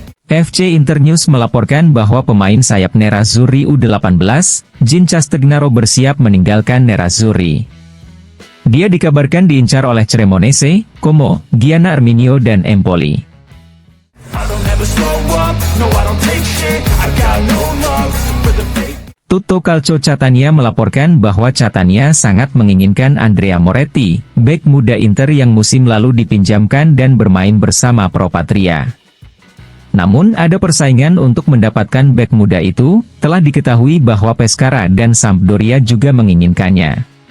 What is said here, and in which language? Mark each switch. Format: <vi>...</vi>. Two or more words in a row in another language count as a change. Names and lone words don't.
<id>FC Internews melaporkan bahwa pemain sayap Nerazzurri U18, Jean Castagnaro bersiap meninggalkan Nerazzurri. Dia dikabarkan diincar oleh Cremonese, Como, Giana Arminio dan Empoli. Tutto Calcio Catania melaporkan bahwa Catania sangat menginginkan Andrea Moretti, bek muda Inter yang musim lalu dipinjamkan dan bermain bersama Pro Patria. Namun ada persaingan untuk mendapatkan bek muda itu, telah diketahui bahwa Pescara dan Sampdoria juga menginginkannya.</id>